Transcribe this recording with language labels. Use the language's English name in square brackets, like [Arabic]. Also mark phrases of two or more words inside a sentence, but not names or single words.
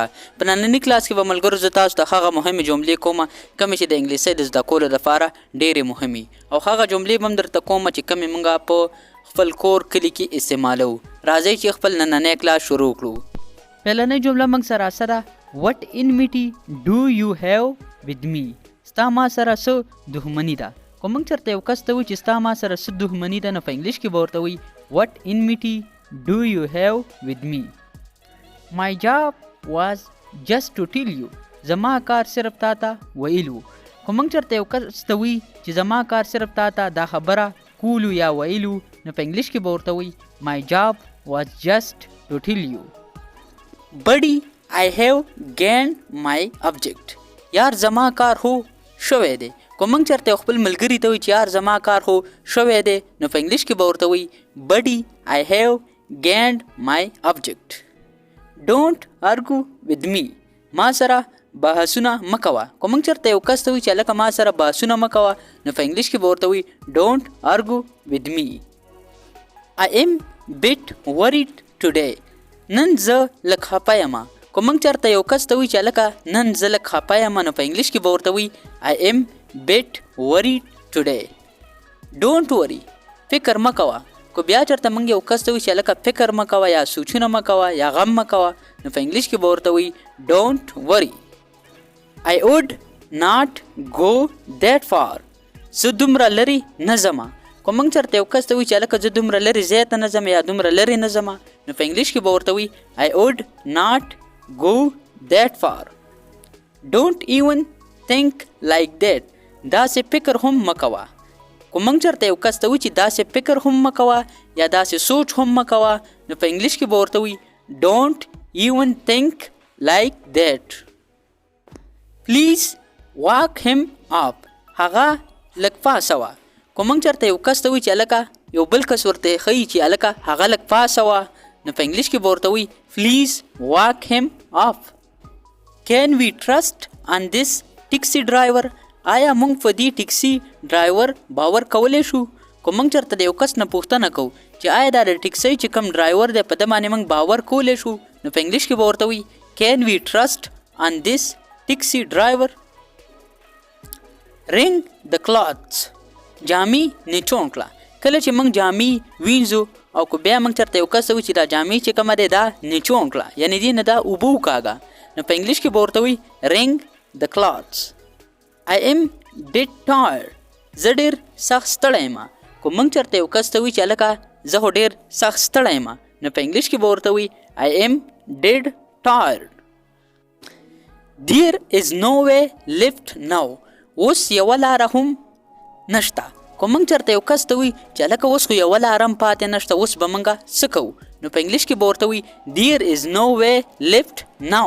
[Pashto] په ننني کلاس کې به ملګرو زه تاسو ته هغه مهمې جملې کوم کومې چې د انګلیسۍ د زده کولو لپاره ډېرې مهمې، او هغه جملې به هم درته کوم چې کومې موږ په خپل کور کلي کې استعمالوو. راځئ چې خپل نننی کلاس شروع کړو. پهلنۍ جمله موږ سره [English] what enmity do you have with me؟ [Pashto] ستا ما سره څه دښمني ده. که موږ چېرته یو کس ته وایو چې ستا ما سره څه دښمني ده، نو په انګلیش کې به ورته وایي [English] what enmity do you have with me؟ My job was just to tell you. [Pashto] زما کار صرف تا ته ویل و. که موږ چېرته یو کس ته وایي چې زما کار صرف تا ته دا خبره کولو یا ویلو، نو په انګلیش کې به ورته وایي [English] My job was just to tell you. Buddy, I have gained my object. [Pashto] یار زما کار هو شوی دی. که موږ چېرته خپل ملګري ته وایي چې یار زما کار هو شوی دی، نو په انګلیش کې به ورته وایي [English] Buddy, I have gained my object. Don't argue with me. [Pashto] ما سره بحثونه مه کوه. که موږ چېرته یو کس ته وایي چې هلکه ما سره بحثونه مه کوه، نو په انګلیش کې به ورته وایي [English] Don't argue with me. I am bit worried today. [Pashto] نن زه لږ خفه یم. که موږ چېرته یو کس ته وایي چې هلکه نن زه لږ خفه یم، نو په انګلیش کې به ورته وایي [English] I am bit worried today. Don't worry. [Pashto] فکر مه کوه. که بیا چېرته موږ یو کس ته وایي چې هلکه فکر مه کوه یا سوچونه مه کوه یا غم مه کوه، نو په انګلیش کې به ورته وایي [English] Don't worry. I would not go that far. [Pashto] زه دومره لرې نه ځمه. که موږ چېرته یو کس ته وایي چې هلکه زه دومره لرې ځای ته نه ځم یا دومره لرې نه ځمه، نو په انګلیش کې به ورته وایي [English] I would not go that far. Don't even think like that. [Pashto] داسې فکر هم مه کوه. که موږ چېرته یو کس ته وایي چې داسې فکر هم مه کوه یا داسې سوچ هم مه کوه، نو په انګلیش کې به ورته وایي [English] Don't even think like that. Please wake him up. [Pashto] هغه لږ پاسوه. که موږ چېرته یو کس ته وایي چې هلکه یو بل کس ورته ښیي چې هلکه هغه لږ پاسوه، نو په انګلیش کې به ورته وایي [English] Please wake him up. Can we trust on this taxi driver? [Pashto] آیا موږ په دې ټیکسي ډرایور باور کولی شو؟ که موږ چېرته د یو کس نه پوښتنه کوو چې آیا دا د ټیکسۍ چې کوم ډرایور دی په ده باندې موږ باور کولی شو، نو په انګلیش کې به ورته وایي [English] Can we trust on this taxi driver? Wring the clothes. [Pashto] جامې نیچوڼ کړه. کله چې موږ جامې وینځو او که بیا موږ چېرته یو کس ته وایي چې دا جامې چې کومه دی دا نیچوڼ کړه، یعنې دې نه دا اوبه وکاږه، نو په انګلیش کې به ورته وایي [English] Wring the clothes. I am dead tired. [Pashto] زه ډېر سخت ستړی یم. که موږ چېرته یو کس ته وایي چې هلکه زه خو ډېر سخت ستړی یم، نو په انګلیش کې به ورته وایي [English] I am dead tired. There is no way left now. [Pashto] اوس یوه لاره هم نشته. که موږ چېرته یو کس ته وایي چې هلکه اوس خو یوه لاره هم پاتې نشته، اوس به موږ څه کوو، نو په انګلیش کې به ورته وایي [English] There is no way left now.